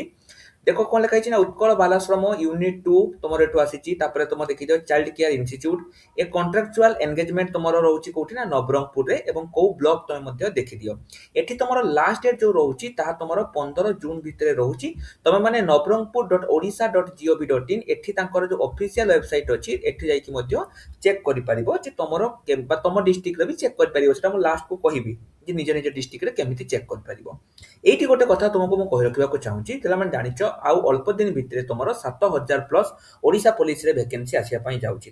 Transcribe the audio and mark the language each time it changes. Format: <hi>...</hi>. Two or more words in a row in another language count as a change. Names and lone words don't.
<or>ଦେଖ କଣ ଲେଖା ହେଇଛି ନା, ଉତ୍କଳ ବାଲାଶ୍ରମ ୟୁନିଟ୍ 2 ତୁମର ଏଠୁ ଆସିଛି। ତାପରେ ତୁମ ଦେଖିଦିଅ</or> <en>child care institute,</en> <or>ଏ</or> <en>contractual engagement</en> <or>ତୁମର ରହୁଛି କୋଉଠି ନା ନବରଙ୍ଗପୁରରେ, ଏବଂ କୋଉ ବ୍ଲକ ତୁମେ ମଧ୍ୟ ଦେଖିଦିଅ। ଏଠି ତୁମର</or> <en>last date</en> <or>ଯୋଉ ରହୁଛି ତାହା ତୁମର 15 ଜୁନ ଭିତରେ ରହୁଛି। ତମେ ମାନେ nabarangpur.odisha.gov.in ଏଠି ତାଙ୍କର ଯୋଉ</or> <en>official website</en> <or>ଅଛି ଏଠି ଯାଇକି ମଧ୍ୟ ଚେକ୍ କରିପାରିବ ଯେ ତମର ବା ତମ ଡିଷ୍ଟ୍ରିକ୍ଟରେ ବି ଚେକ୍ କରିପାରିବ। ସେଟା ମୁଁ ଲାଷ୍ଟକୁ କହିବି ଯେ ନିଜ ନିଜ ଡିଷ୍ଟ୍ରିକ୍ଟରେ କେମିତି ଚେକ୍ କରିପାରିବ। ଏଇଠି ଗୋଟେ କଥା ତୁମକୁ ମୁଁ କହି ରଖିବାକୁ ଚାହୁଁଛି, ପିଲାମାନେ ଜାଣିଛ ଆଉ ଅଳ୍ପ ଦିନ ଭିତରେ ତୁମର 7000 ପ୍ଲସ୍ ଓଡ଼ିଶା</or> <en>police vacancy</en> <or>ଆସିବା ପାଇଁ ଯାଉଛି।</or>